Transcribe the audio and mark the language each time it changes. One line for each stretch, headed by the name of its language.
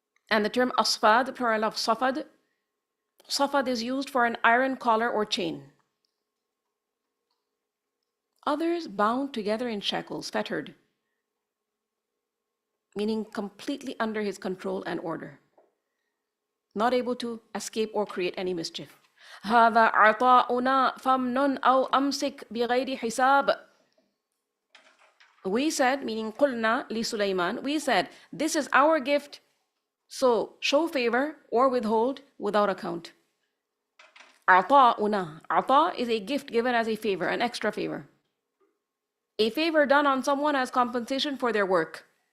English: And the term asfad, plural of safad. Safad is used for an iron collar or chain. Others bound together in shackles, fettered, meaning completely under his control and order, not able to escape or create any mischief.
Arabic: هذا عطاؤنا فامنن أو أمسك بغير حساب.
English: We said, meaning
Arabic: قلنا لسليمان,
English: we said, this is our gift, so show favor or withhold without account. Ata is a gift given as a favor, an extra favor. A favor done on someone as compensation for their work.